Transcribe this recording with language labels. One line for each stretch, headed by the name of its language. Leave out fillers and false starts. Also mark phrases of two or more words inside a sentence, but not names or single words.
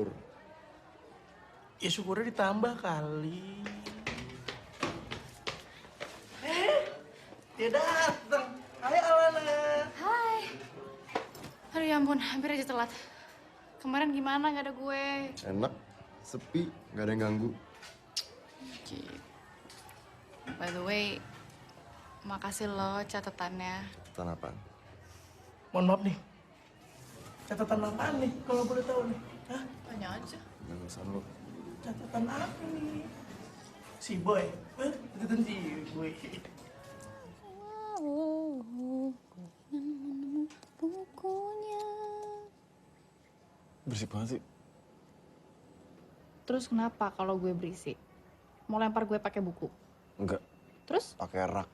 Indonesian: Ya syukurnya ditambah kali. Dia datang. Hai Alana. Hai. Aduh ya ampun, hampir aja telat. Kemarin gimana nggak ada gue? Enak, sepi, nggak ada yang ganggu.
English: By the way,
Indonesian: makasih lo catatannya. Catatan apaan? Mohon maaf nih. Catatan apaan nih kalau boleh tahu nih? Hah? Tanya aja. Nggak usah lo. Catatan apa nih? Si Boy. Catatan si Boy. Bukunya. Berisik banget sih. Terus kenapa kalau gue berisik? Mau lempar gue pakai buku? Enggak. Terus? Pakai rak.